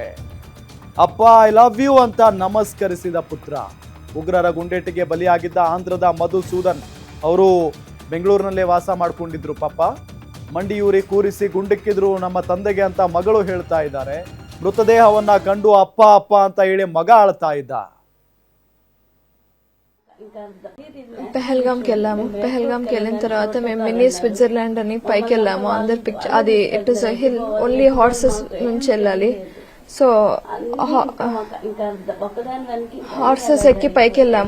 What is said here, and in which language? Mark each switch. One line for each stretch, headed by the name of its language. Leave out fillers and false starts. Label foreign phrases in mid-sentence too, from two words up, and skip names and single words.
Kannada: ಅಪ್ಪ
English: I love you
Kannada: ಅಂತ ನಮಸ್ಕರಿಸಿದ ಪುತ್ರ. ಉಗ್ರರ ಗುಂಡೇಟಿಗೆ ಬಲಿಯಾಗಿದ್ದ ಆಂಧ್ರದ ಮಧುಸೂದನ್ ಅವರು ಬೆಂಗಳೂರಿನಲ್ಲೇ ವಾಸ ಮಾಡ್ಕೊಂಡಿದ್ರು. ಪಾಪ ಮಂಡಿಯೂರಿ ಕೂರಿಸಿ ಗುಂಡಿಕ್ಕಿದ್ರು ನಮ್ಮ ತಂದೆಗೆ ಅಂತ ಮಗಳು ಹೇಳ್ತಾ ಇದ್ದಾರೆ. ಮೃತದೇಹವನ್ನ ಕಂಡು ಅಪ್ಪ ಅಪ್ಪ ಅಂತ ಹೇಳಿ ಮಗ ಅಳ್ತಾ ಇದ್ದ.
Telugu: పెహల్గామ్కి వెళ్ళాము. పెహల్గామ్కి వెళ్ళిన తర్వాత మేము మినీ స్విట్జర్లాండ్ అని పైకి వెళ్ళాము. అందరి పిక్చర్ అది
English: It is a hill, only horses
Telugu: నుంచి వెళ్ళాలి. సో హార్సెస్ ఎక్కి పైకి వెళ్ళాము.